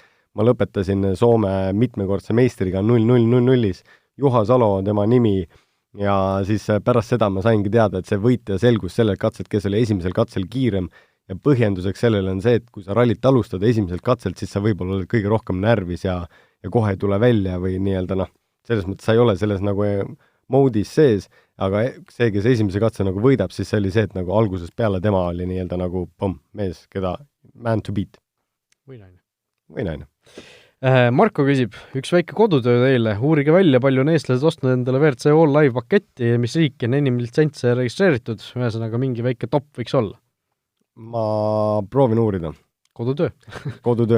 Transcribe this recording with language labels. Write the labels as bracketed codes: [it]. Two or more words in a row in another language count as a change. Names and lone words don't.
[et] ma lõpetasin Soome mitmekordse meistriga 0-0-0-0-is, Juha Salo, tema nimi, ja siis pärast seda ma saingi teada, et see võitja selgus sellel katselt, kes oli esimesel katsel kiirem ja põhjenduseks sellele on see, et kui sa rallit alustad esimeselt katselt, siis sa võib-olla oled kõige rohkem närvis ja kohe ei tule välja või nii-öelda selles mõttes sa ei ole selles nagu moodis sees, aga see, kes esimese katse nagu võidab, siis see oli see, et nagu algusest peale tema oli nii-öelda nagu mees, keda [en] man to beat. [et] Või naine. Või naine. Marko küsib, üks väike kodutöö teile, uurige välja, palju on eestlased ostnud endale WRC All Live paketti, mis riik on enim litsentse registreeritud, ühesõnaga mingi väike top võiks olla. Ma proovin uurida. Kodutöö.